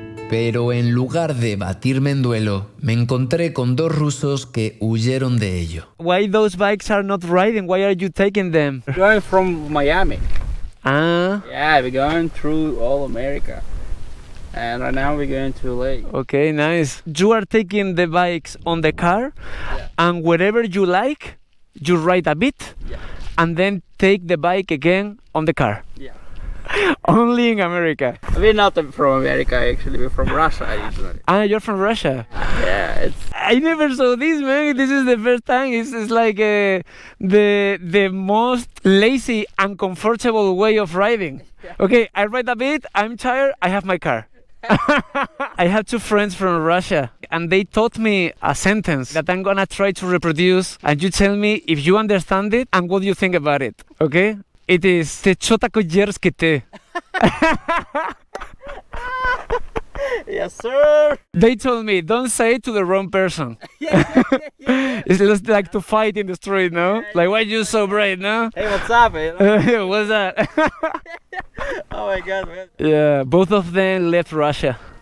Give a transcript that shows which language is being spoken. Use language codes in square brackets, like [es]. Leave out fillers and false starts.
[es] Pero en lugar de batirme en duelo, me encontré con 2 rusos que huyeron de ello. [en] Why those bikes are not riding? Why are you taking them? Going from Miami. Ah, Yeah, we're going through all America. And right now we're going to LA. okay, nice. You are taking the bikes on the car, Yeah. and wherever you like, you ride a bit, Yeah. and then take the bike again on the car. Yeah. Only in America. We're not from America actually, we're from Russia originally. Ah, you're from Russia. Yeah, it's I never saw this, man. This is the first time. It's like the most lazy and comfortable way of riding. Okay, I ride a bit, I'm tired, I have my car. I have 2 friends from Russia and they taught me a sentence that I'm gonna try to reproduce, and you tell me if you understand it and what you think about it, okay? It is [ru] "Te чё такой дерзкий ты?" [en] yes, sir. They told me, don't say it to the wrong person. It's just like to fight in the street, no? Like, why you so brave, no? Hey, what's up, man? What's that? Oh my God, man. Yeah, both of them left Russia.